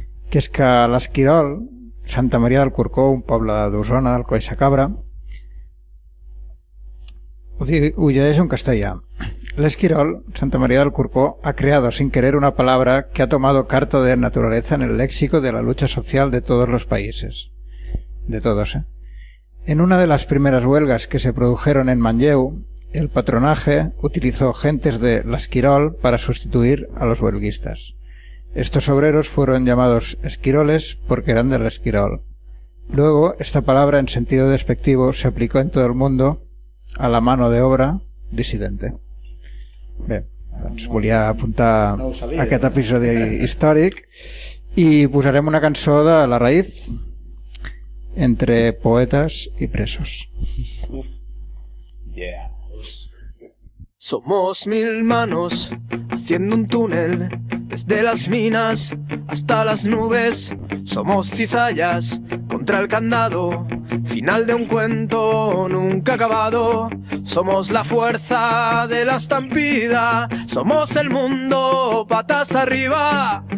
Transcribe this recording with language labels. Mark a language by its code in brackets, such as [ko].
[ca] Que és que l'Esquirol, Santa Maria del Corcó, un poble d'Osona, del Coll Sa Cabra, ho llegeix en castellà. [es] L'Esquirol, Santa Maria del Corcó, ha creado sin querer una palabra que ha tomado carta de naturaleza en el léxico de la lucha social de todos los países. De todos, ¿eh? En una de las primeras huelgas que se produjeron en Manlleu, el patronaje utilizó gentes de l'Esquirol para sustituir a los huelguistas. Estos obreros fueron llamados esquiroles porque eran del Esquirol. Luego, esta palabra en sentido despectivo se aplicó en todo el mundo a la mano de obra disidente. [ca] Bé, doncs volia apuntar aquest episodi històric i posarem una cançó de La Raïz, Entre poetas y presos. Yeah. [es] Somos mil manos haciendo un túnel desde las minas hasta las nubes. Somos cizallas contra el candado, final de un cuento nunca acabado. Somos la fuerza de la estampida, somos el mundo patas arriba.